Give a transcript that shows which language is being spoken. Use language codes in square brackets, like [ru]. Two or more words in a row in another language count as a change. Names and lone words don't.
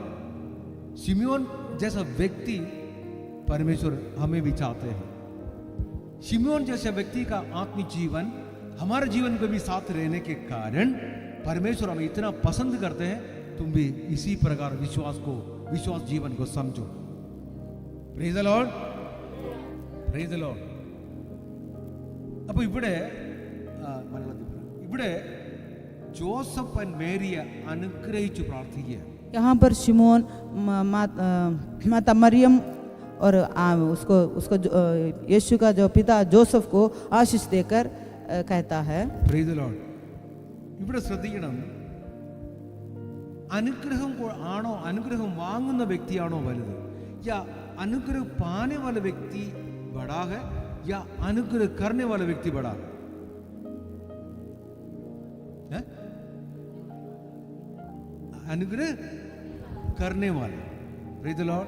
[hi] शिमयोन जैसा व्यक्ति परमेश्वर हमें भी चाहते हैं. शिमयोन जैसे व्यक्ति का आत्मिक जीवन हमारे जीवन में भी साथ रहने के कारण परमेश्वर हमें इतना पसंद करते हैं. तुम भी इसी प्रकार विश्वास जीवन को समझो. [en] Praise the Lord. Praise the Lord. [ml] അപ്പോൾ ഇവിടെ ജോസഫ് ആൻഡ് മേരിയെ അനുഗ്രഹിച്ചു പ്രാർത്ഥിക്കുക. [hi] यहाँ पर शिमोन माता मरियम और उसको यीशु का जो पिता जोसेफ को आशीष देकर कहता है. [en] Praise the Lord. [ml] ഇവിടെ ശ്രദ്ധിക്കണം, അനുഗ്രഹം വാങ്ങുന്ന വ്യക്തിയാണോ വലുത്? [hi] या अनुग्रह पाने वाला व्यक्ति बड़ा है या अनुग्रह करने वाला व्यक्ति बड़ा है? अनुग्रह करने वाला। [en] Praise the Lord.